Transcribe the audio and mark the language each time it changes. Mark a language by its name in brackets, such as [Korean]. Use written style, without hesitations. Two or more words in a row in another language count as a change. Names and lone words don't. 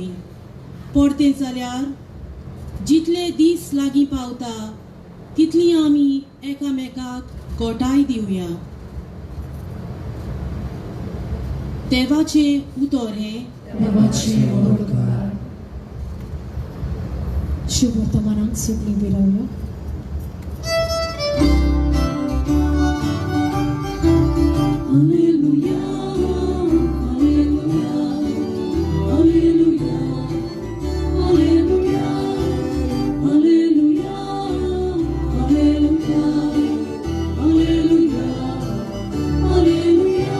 [Konkani] पडतें जाल्यार जितले दीस लागीं पावता तितली आमी एकामेकाक घोटाय दिवया. देवाचें उतर हें देवाचे ओडकार शुभ वर्तमानांक सगळीं बिरावयो. [Latin] Alleluia, Alleluia, Alleluia, Alleluia, Alleluia, Alleluia, Alleluia, Alleluia.